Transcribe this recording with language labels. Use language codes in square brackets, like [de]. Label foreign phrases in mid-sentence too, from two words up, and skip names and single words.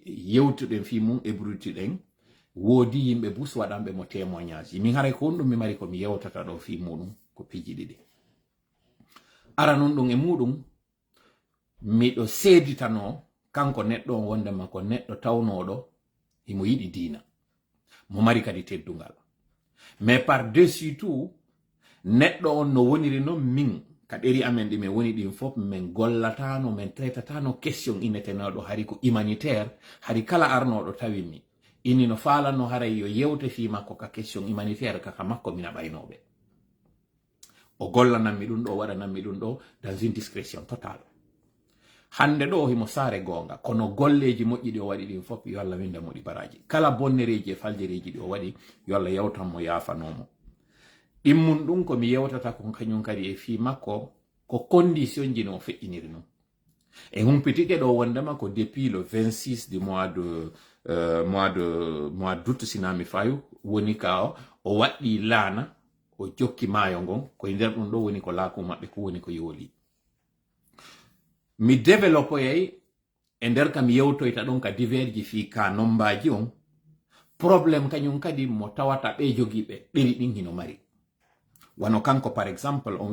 [ff] yewtuɗen fi mum e brutuɗen woodi yimɓe bus waɗanɓe mo témoignage min haray ko on ɗum mi mari ko mi yewtata ɗo fi muɗum ko piji ɗiɗi ara non ɗum e muɗum miɗo seeditano kanko neɗɗo on wondema ko neɗɗo tawnoɗo himo yiɗi diina mo mari kadi teddungal [fr] mais par dessus tout [ff] neɗɗo on no woniri noon min ka ɗeri amen ɗi min woni ɗin fof min gollatano min traitatano question inneteneɗo hari ko humanitaire hari kala arnoɗo tawimi inni no faalanno haray yo yewte fi makko ka [fr] question humanitaire [ff] kaka makko mina ɓaynoɓe o gollananmi ɗum ɗo waɗananmi ɗum ɗo [fr] dans une discrétion totale [ff] hande ɗo himo saare gonga kono golleji moƴƴi ɗi o waɗi ɗin fof yo Allah winde mo ɗi baraji kala bonnereji e faljereji ɗi o waɗi yo Allah yawtanmo yafanomo ɗimmun ɗum ko mi yewtata ko kañum kadi e fi makko ko condition ji no feƴƴiniri non e humpitike ɗo wondema ko [fr] depuis le 26 du mois [ff] d'août sinami fayu woni ka o waɗɗi laana o jokki maayo ngon koye nder ɗum ɗo woni ko laaku maɓɓe ko woni ko yooli mi développoyay e nder kam yewtoyta ɗon ka diverji fi ka nombaji on probléme kañum kadi mo tawata ɓe jogiɓe ɗeri ɗin hino mari wano kanko [fr] par exemple [ff] on